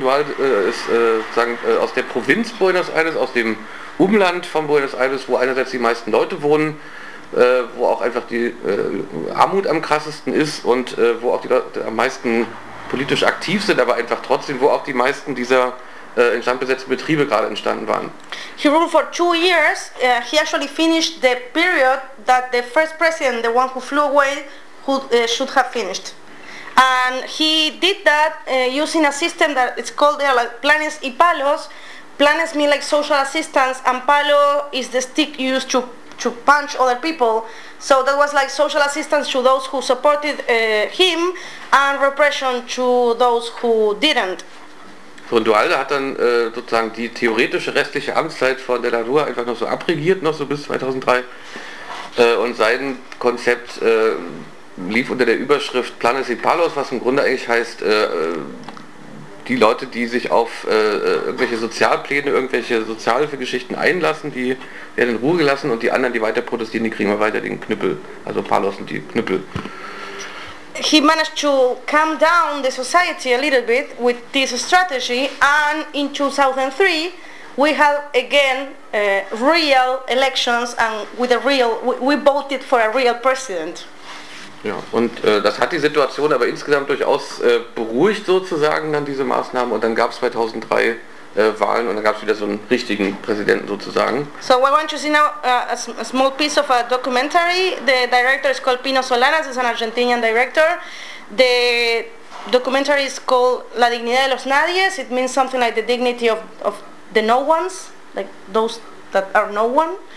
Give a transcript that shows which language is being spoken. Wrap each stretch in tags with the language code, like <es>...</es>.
<de>Duhalde ist aus der Provinz Buenos Aires, aus dem Umland von Buenos Aires, wo einerseits die meisten Leute wohnen, wo auch einfach die Armut am krassesten ist und wo auch die Leute am meisten politisch aktiv sind, aber einfach trotzdem, wo auch die meisten dieser instand besetzten Betriebe gerade entstanden waren.</de> <en>He ruled for 2 years. He actually finished the period that the first president, the one who flew away, should have finished. And he did that using a system that is called like</en> <es>planes y palos.</es> <en>Planes mean like social assistance, and palo is the stick used to punch other people. So that was like social assistance to those who supported him, and repression to those who didn't.</en> <de>So, und Duhalde hat dann sozusagen die theoretische restliche Amtszeit von de la Rúa einfach noch so abregiert, noch so bis 2003. Und sein Konzept lief unter der Überschrift</de> <es>Planes y Palos,</es> <de>was im Grunde eigentlich heißt, die Leute, die sich auf irgendwelche Sozialpläne, irgendwelche Sozialhilfegeschichten einlassen, die werden in Ruhe gelassen, und die anderen, die weiter protestieren, die kriegen wir weiter den Knüppel. Also Palos sind die Knüppel.</de> <en>He managed to calm down the society a little bit with this strategy, and in 2003 we had again real elections, and we voted for a real president.</en> <de>Ja, und das hat die Situation aber insgesamt durchaus beruhigt sozusagen, dann diese Maßnahmen, und dann gab es 2003 Wahlen, und dann gab es wieder so einen richtigen Präsidenten sozusagen.</de> <en>So I want to see now a small piece of a documentary. The director is called Pino Solanas, is an Argentinian director. The documentary is called La Dignidad de los Nadies. It means something like the dignity of the no ones, like those that are no one.</en>